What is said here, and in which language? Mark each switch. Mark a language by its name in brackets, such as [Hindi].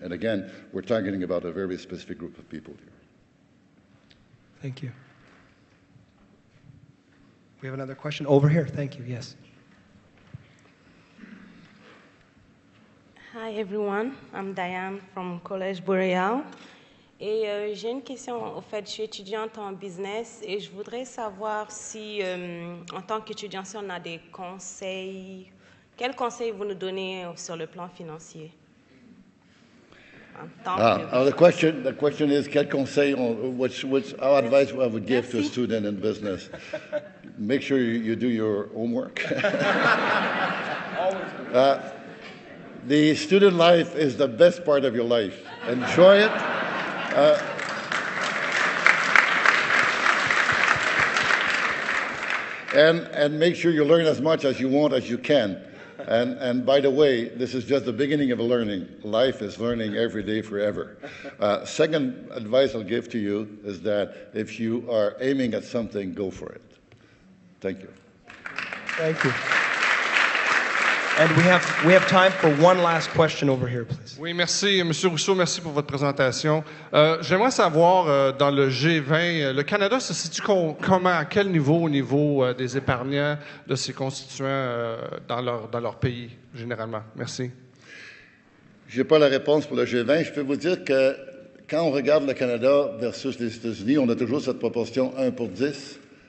[English] And again, we're targeting about a very specific group of people here. Thank you. We have another question over here. Thank you. Yes. Hi everyone, I'm Diane from Collège Boréal. [French] Et j'ai une question, au fait, je suis étudiante en business et je voudrais savoir si, en tant qu'étudiant, si on a des conseils, quels conseils vous nous donnez sur le plan financier? [English] The question is, [French] quel conseil, [English] our advice I would give to a student in business? Make sure you do your homework. The student life is the best part of your life. Enjoy it. And make sure you learn as much as you want as you can. And by the way, this is just the beginning of a learning. Life is learning every day forever. Second advice I'll give to you is that if you are aiming at something, go for it. Thank you. Thank you. And we have time for one last question over here, please. [French] Oui, merci, M. Rousseau, merci pour votre présentation. J'aimerais savoir, dans le G20, le Canada se situe comment, à quel niveau, au niveau des épargnants, de ses constituants dans leur pays, généralement? Merci. Je n'ai pas la réponse pour le G20. Je peux vous dire que quand on regarde le Canada versus les États-Unis, on a toujours cette proportion 1 pour 10.